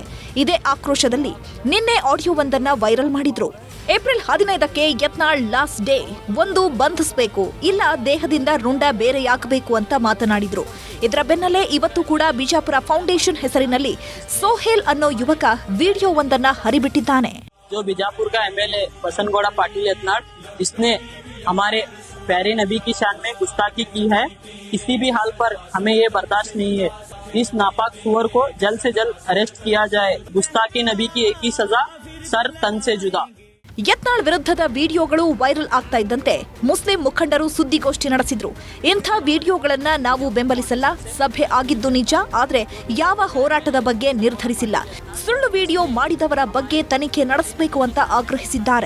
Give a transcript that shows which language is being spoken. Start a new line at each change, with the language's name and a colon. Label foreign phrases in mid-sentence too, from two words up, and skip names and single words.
Kannada: ಇದೇ ಆಕ್ರೋಶದಲ್ಲಿ ನಿನ್ನೆ ಆಡಿಯೋವೊಂದನ್ನ ವೈರಲ್ ಮಾಡಿದ್ರು. ಏಪ್ರಿಲ್ 15ಕ್ಕೆ ಯತ್ನಾಳ್
English: last day,
Kannada: ಒಂದು ಬಂಧಿಸಬೇಕು, ಇಲ್ಲ ದೇಹದಿಂದ ರುಂಡ ಬೇರೆಯಾಗಬೇಕು ಅಂತ ಮಾತನಾಡಿದ್ರು. ಇದರ ಬೆನ್ನಲ್ಲೇ ಇವತ್ತು ಕೂಡ ಬಿಜಾಪುರ ಫೌಂಡೇಶನ್ ಹೆಸರಿನಲ್ಲಿ ಸೋಹೇಲ್ ಅನ್ನೋ ಯುವಕ ವಿಡಿಯೋವೊಂದನ್ನ ಹರಿಬಿಟ್ಟಿದ್ದಾನೆ.
Hindi: जो बीजापुर का एमएलए बसनगौड़ा पाटिल यत्नाल, इसने हमारे प्यारे नबी की शान में गुस्ताखी की है. किसी भी हाल पर हमें ये बर्दाश्त नहीं है. इस नापाक सुअर को जल्द से जल्द अरेस्ट किया जाए। गुस्ताखी नबी की एक ही सजा, सर तन से जुदा।
Kannada: ಯತ್ನಾಳ್ ವಿರುದ್ಧದ ವಿಡಿಯೋಗಳು ವೈರಲ್ ಆಗ್ತಾ ಇದ್ದಂತೆ ಮುಸ್ಲಿಂ ಮುಖಂಡರು ಸುದ್ದಿಗೋಷ್ಠಿ ನಡೆಸಿದ್ರು. ಇಂಥ ವಿಡಿಯೋಗಳನ್ನ ನಾವು ಬೆಂಬಲಿಸಲ್ಲ. ಸಭೆ ಆಗಿದ್ದು ನಿಜ, ಆದ್ರೆ ಯಾವ ಹೋರಾಟದ ಬಗ್ಗೆ ನಿರ್ಧರಿಸಿಲ್ಲ. ಸುಳ್ಳು ವಿಡಿಯೋ ಮಾಡಿದವರ ಬಗ್ಗೆ ತನಿಖೆ ನಡೆಸಬೇಕು ಅಂತ ಆಗ್ರಹಿಸಿದ್ದಾರೆ.